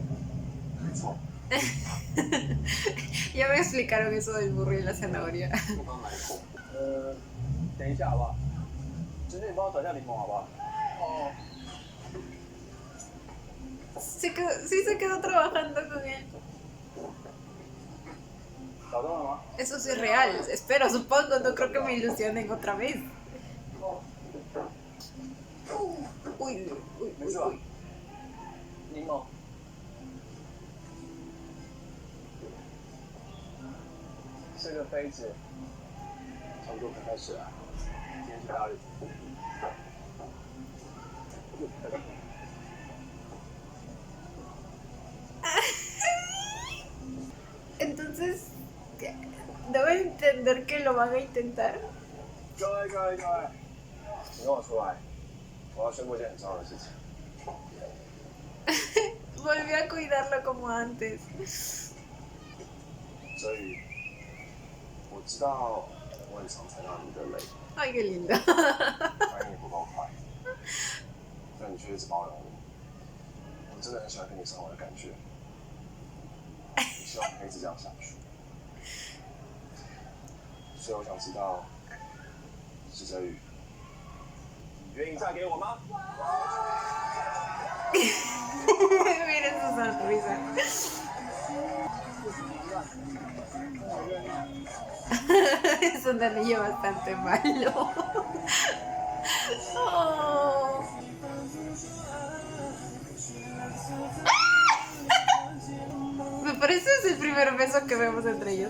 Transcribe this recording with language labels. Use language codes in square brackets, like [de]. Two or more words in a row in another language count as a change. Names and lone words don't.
[zh] 没错， [es] Ya me explicaron eso del burro y la zanahoria. [zh] 不刚来过。等一下好不好？今天你帮我找一下柠檬好不好？哦， [es] Sí se quedó trabajando con él. [zh] 找到了吗？ [es] Eso sí es real. Espero, supongo. No creo que me ilusionen otra vez. Uy, uy, [zh] 没 [es] uy, [zh] 事吧 [es] uy.？ [zh] 柠檬。这个杯子，差不多可开始了。今天是大日子。 [es] Entonces, debo entender que lo van a intentar. [zh] 各位，你跟我出来，我要宣布一件很重要的事情。 [es] Volví a cuidarlo como antes. [zh] 所以，我知道我很常踩到你的雷， [es] Ay, qué lindo. [zh] 反应也不够快，但你却一直包容我。我真的很喜欢跟你生活的感觉，我希望可以一直这样下去。所以我想知道，石哲宇，你愿意嫁给我吗？ [es] Miren su sonrisa. Es un anillo bastante malo. Oh. Me parece es el primer beso que vemos entre ellos.